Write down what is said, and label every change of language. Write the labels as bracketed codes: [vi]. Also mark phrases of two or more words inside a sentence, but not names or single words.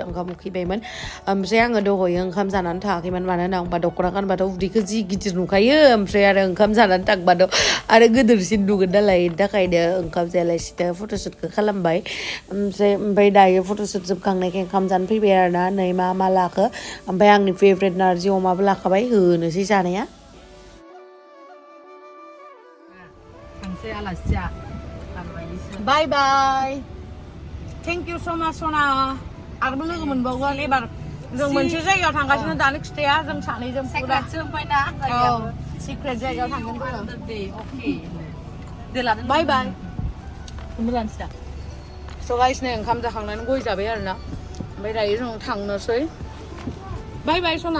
[brx] ओंखाम उखैबायमोन ओमफ्राय आङो दहयो ओंखाम जानानै थाङाखैमोन मानो होनना बुंबा दख'ना गानबाथ' उदैखौ जि गिदिर नुखायो ओमफ्राय आरो ओंखाम जानानै थांबाथ' आरो गिदिरसिन नुगोन नालाय बेनि थाखायनो ओंखाम जायालासिनो फट'शुटखौ खालामबाय ओमफ्राय दायो फट'शुट जोबखांनायखाय ओंखाम जानो फैबाय आरोना नै मा लाखो ओमफ्राय आंनि फेभरेट नारजि अमाबो लाखाबाय होनोसै जानाया थांसै आलासिया [en] Bye bye. Thank you so much, Hwnna. [brx] आरोबो लोगो मोनबावगोन एबार जों मोनसे जायगायाव थांगासिनो दानो खिथाया जों सानैजों फुरा Somaina सिक्रेट जायगायाव थांगोन जोङो जोङो [en] बाय बाय [brx] मोजांसो दा [en] so guys [brx] नै ओंखाम जाखांनानै गय जाबाय आरोना ओमफ्राय दायो जों थांनोसै [en] bye bye [brx] सना